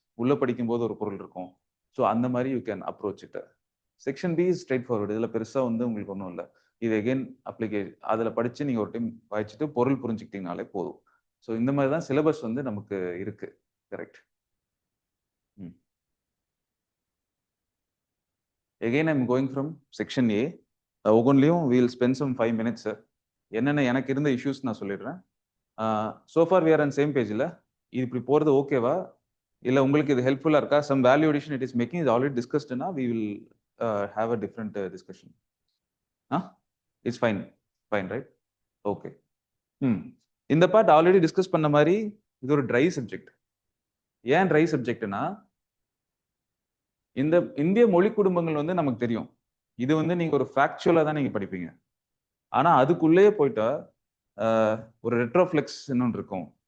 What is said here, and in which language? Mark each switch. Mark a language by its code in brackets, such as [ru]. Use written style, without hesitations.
[ta] உள்ள படிக்கும்போது ஒரு பொருள் இருக்கும். ஸோ அந்த மாரி [en] You can approach it. Section B is straightforward. [ta] இதுல பெருசா வந்து உங்களுக்கு ஒண்ணும் இல்ல. இது அகைன் அதுல படிச்சு நீங்க ஒரு டைம் வாய்ச்சுட்டு பொருள் புரிஞ்சுக்கிட்டீங்கனாலே போதும். ஸோ இந்த மாரி தான் சிலபஸ் வந்து நமக்கு இருக்கு. கரெக்ட். ம். [en] Again, I'm going from section A. [ta] ஒவ்வொன்றிலையும் [en] we'll spend some 5 minutes. [ta] என்னென்ன எனக்கு இருந்த இஷ்யூஸ் நான் சொல்லிடுறேன். [en] So far we are on same page இல்ல? [ta] இது இப்படி போறது ஓகேவா? இல்ல உங்களுக்கு இது ஹெல்ப்ஃபுல்லா இருக்கா? [en] Some value addition it is making is already discussed னா we will have a different discussion. It's fine. Fine, right? Okay. [ta] இந்த பார்ட் ஆல்ரெடி டிஸ்கஸ் பண்ண மாதிரி இது ஒரு ட்ரை சப்ஜெக்ட். ஏன் ட்ரை சப்ஜெக்ட்னா இந்த இந்திய மொழி குடும்பங்கள் வந்து நமக்கு தெரியும். இது வந்து நீங்க ஒரு ஃபேக்சுவலா தான் நீங்க படிப்பீங்க. ஆனா அதுக்குள்ளேயே போயிட்டா ஒரு ரெட்ரோஃப்ளெக்ஸ் ஒன்று இருக்கும்.